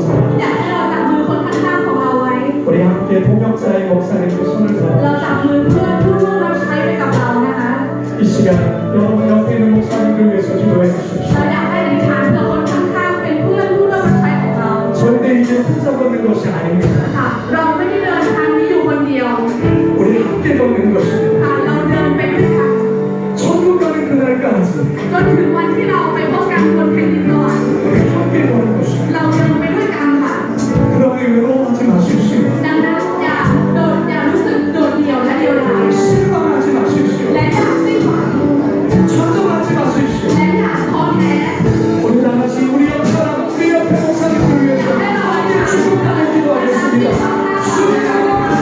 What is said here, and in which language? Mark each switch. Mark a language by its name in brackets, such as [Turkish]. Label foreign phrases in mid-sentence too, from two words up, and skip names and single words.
[Thai] อยาก [Korean] 잡아주세요. [Thai] ให้เราจับมือคนข้างๆของเราไว้ [Korean] 우리 함께 동역자의 목사님께 손을 [Thai] เรา [Korean] 잡아주세요. [Thai] จับมือเพื่อนผู้ร่วมรับใช้ไปกับเรานะคะ [Korean] 이 시간 여러분 옆에 있는 목사님들 위해서 기도해 주십시오. [Thai] เราอยากให้ดิฉันกับคนข้างๆเป็นเพื่อนผู้ร่วมรับใช้ของเรา [Korean] 절대 이제 혼자 걷는 것이 아닙니다. [Thai] ค่ะ เราไม่ได้เดินทางนี้อยู่คนเดียว [Korean] 우리 함께 걷는 것입니다. [Thai] ค่ะ เราเดินไปด้วยกัน [Korean] 천국 가는 그날까지 [Thai] จนถึงวันที่เราไปพบกันบนแผ่นดินสวรรค์ [Korean] 우리 함께 걷는 것입니다. [Thai] เราเดินไปด้วยกันค่ะ [Korean] 그러니 외로워하지 마십시오. [Thai] ดังนั้นอย่ารู้สึกโดดเดี่ยวและเดียวดาย [Korean] 실망하지 마십시오. [Thai] และอย่าสิ้นหวัง [Korean] 좌절하지 마십시오. [Thai] และอย่าท้อแท้ [Korean] 우리 다 같이 우리 옆 사람, 우리 옆에 목사님들 위해서 함께 축복하며 기도하겠습니다. 주여